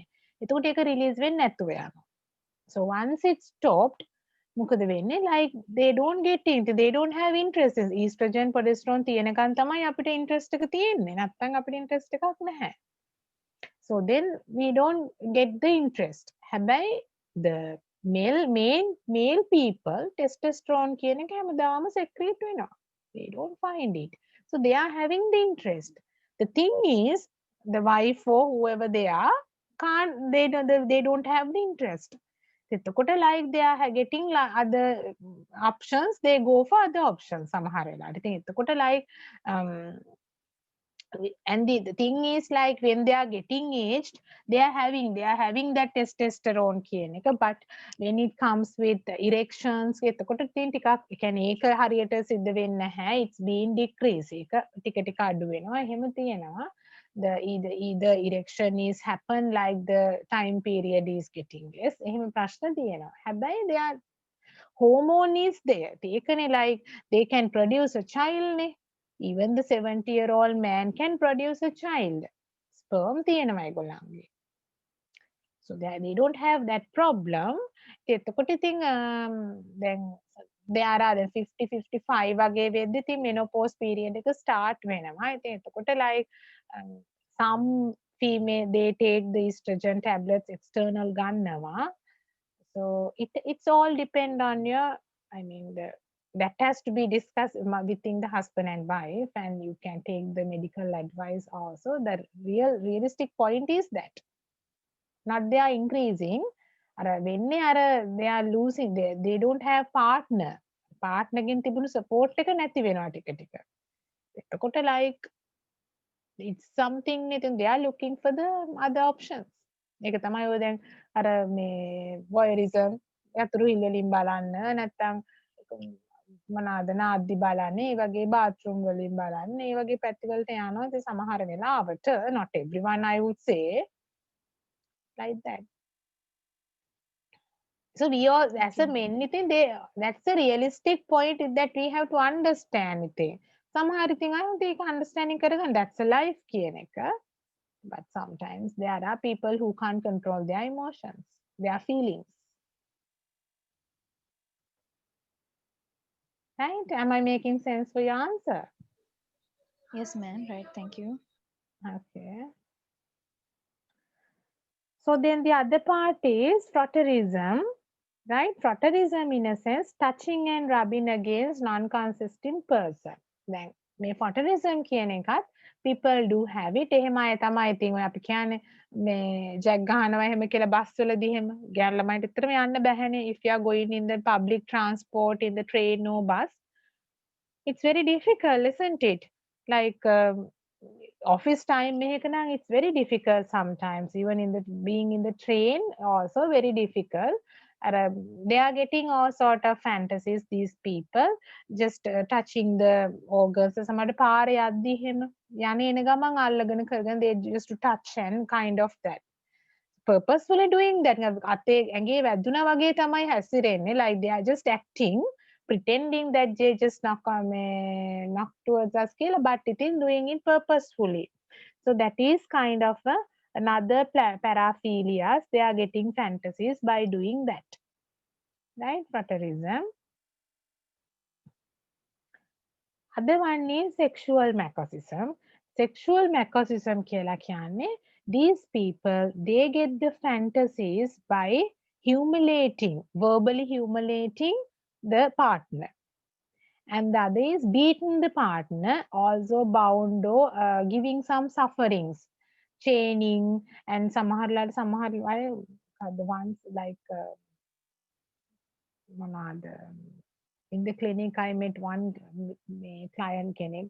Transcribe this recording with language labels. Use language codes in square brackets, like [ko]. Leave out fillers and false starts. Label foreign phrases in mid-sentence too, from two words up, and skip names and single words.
[si] එතකොට ඒක release වෙන්නේ නැතුව යනවා. [en] So once it's stopped, [si] මොකද වෙන්නේ [en] like they don't get into, they don't have interest in estrogen progesterone [si] තියෙනකන් තමයි අපිට [en] interest [si] එක තියෙන්නේ. නැත්නම් අපිට interest එකක් නැහැ. [en] So then we don't get the interest. [si] හැබැයි [en] the male people testosterone [si] කියන එක හැමදාම secrete වෙනවා. [en] They don't find it. So they are having the interest. The thing is, the wife or whoever they are, they don't have the interest. එතකොට like they are getting other options, they go for other options [si] සමහර වෙලාවට. ඉතින් එතකොට [en] like and the thing is like when they are getting aged, they are having that testosterone [si] කියන එක, [en] but when it comes with erections [si] එතකොට තින් ටිකක් ඒ කියන්නේ ඒක හරියට සිද්ධ වෙන්නේ නැහැ, [en] it's being decreased, [si] ඒක ටික ටික අඩු වෙනවා, එහෙම තියෙනවා. [en] The either erection is happen like the time period is getting less, [si] එහෙම ප්‍රශ්න තියෙනවා. [en] හැබැයි they are hormone is there, ඒකනේ like they can produce a child නේ. Even the 70-year-old man can produce a child. [si] Sperm තියෙනවා ඒගොල්ලන්ගේ. [en] So they don't have that problem. [si] එතකොට ඉතින් දැන් [en] there are [si] 50 55 වගේ වෙද්දි ඉතින් [en] menopause period [si] එක start වෙනවා. ඉතින් එතකොට [en] like some female they take the estrogen tablets external ගන්නවා. So it's all depend on your, I mean that has to be discussed within the husband and wife, and you can take the medical advice also. The realistic point is that not they are increasing, they are losing, they don't have partner [si] ගෙන් තිබුණු [en] support [si] එක නැති වෙනවා ටික ටික. [en] එතකොට like it's something, they are looking for the other options. [si] ඒක තමයි ඔය දැන් අර මේ voyeurism යතුරු හිල්ලලින් බලන්න, නැත්තම් මොනවාද නාද්දි බලන්න, ඒ වගේ bathroom වලින් බලන්න, ඒ වගේ පැතිවලට යනවා. ඉතින් සමහර වෙලාවට [en] not everyone I would say like that. So we all as a men ඉතින් that's a realistic point that we have to understand ඉතින්. [si] සමහර ඉතින් අය ඒක understanding කරගන්න, [en] that's a life [si] කියන එක. [en] But sometimes there are people who can't control their emotions, their feelings. Right? Am I making sense for your answer? Yes, ma'am. Right. Thank you. Okay. So then the other part is frotteurism, right? Frotteurism in a sense, touching and rubbing against non-consistent person. Then මේ frotteurism [si] කියන එකත් [en] people do have it. [si] එහෙම අය තමයි ඉතින් ඔය අපි කියන්නේ මේ ජැක් ගහනවා එහෙම කියලා බස් වලදී එහෙම ගෑනු ළමයින්ට විතරම යන්න බැහැනේ. [en] If you are going in the public transport, in the train or bus, it's very difficult, isn't it? Like office time [si] මෙහෙක නං [en] it's very difficult sometimes, even in the being in the train also very difficult. They are getting all sort of fantasies, these people, just touching the organs. [si] සමහරට පාරේ යද්දි එහෙම යන්නේ එන ගමන් අල්ලගෙන කරගෙන [en] they just to touch and kind of that purposefully doing that. [si] අතේ ඇඟේ වැදුනා වගේ තමයි හැසිරෙන්නේ, [en] like they are just acting, pretending that they just knock towards us කියලා, but it is doing it purposefully. So that is kind of another paraphilias. They are getting fantasies by doing that, right? Frotteurism. Other one is sexual masochism. Sexual masochism [si] කියලා කියන්නේ [en] these people, they get the fantasies by verbally humiliating the partner. And the other is beating the partner, also bound or giving some sufferings, chaining, and සමහර the ones like in the clinic I met one client කෙනෙක්.